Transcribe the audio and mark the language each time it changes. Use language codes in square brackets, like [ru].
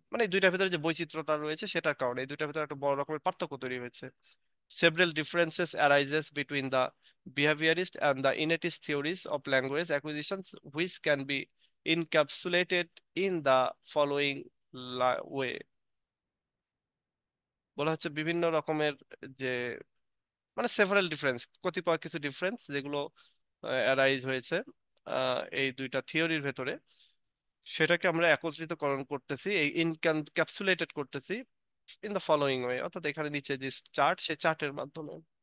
[bn] মানে এই দুইটার ভিতরে যে বৈচিত্র্যতা রয়েছে সেটার কারণে এই দুইটার ভিতরে একটা বড় রকমের পার্থক্য তৈরি হয়েছে। [en] Several differences arises between the behaviorist and the innatist theories of language acquisitions, which can be encapsulated in the following way। [bn] বলা হচ্ছে বিভিন্ন রকমের যে, মানে সেভারাল ডিফারেন্স, কতিপয় কিছু ডিফারেন্স যেগুলো অ্যারাইজ হয়েছে এই দুইটা থিওরির ভেতরে, সেটাকে আমরা একত্রিতকরণ করতেছি, এই ইনক্যাপসুলেটেড করতেছি [en] in the following way, [bn] অর্থাৎ এখানে নিচে যে চার্ট, সে চার্টের মাধ্যমে।